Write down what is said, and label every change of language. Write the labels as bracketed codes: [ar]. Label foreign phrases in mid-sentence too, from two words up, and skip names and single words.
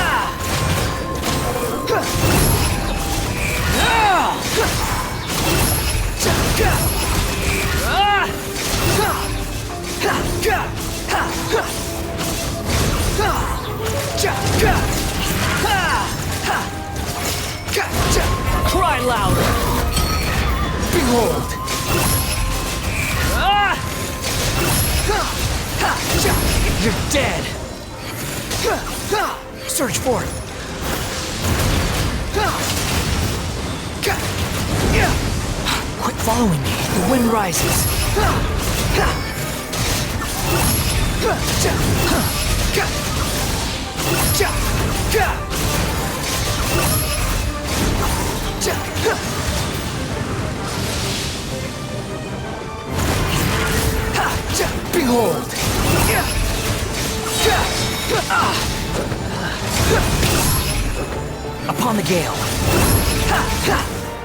[en] Ha! Ah! Ha! Cha! Ka! Ah! Ha! Ha! Ka! Ha! Ha! Ha! Cha! Ka! Ha! Ha! Ka! Cha! Cry louder. Behold! Ah! Ha! Ha! Cha! You're dead. Ha! Ha! Search for it! Ha! Ka! Ya! Quit following me. The wind rises. Ha! Ha! Ha! Cha! Ha! Ka! Cha! Ka! Cha! Ha! Ha! Cha! Behold! Ya! Ka! Ah! Upon the gale. Ha! Ha!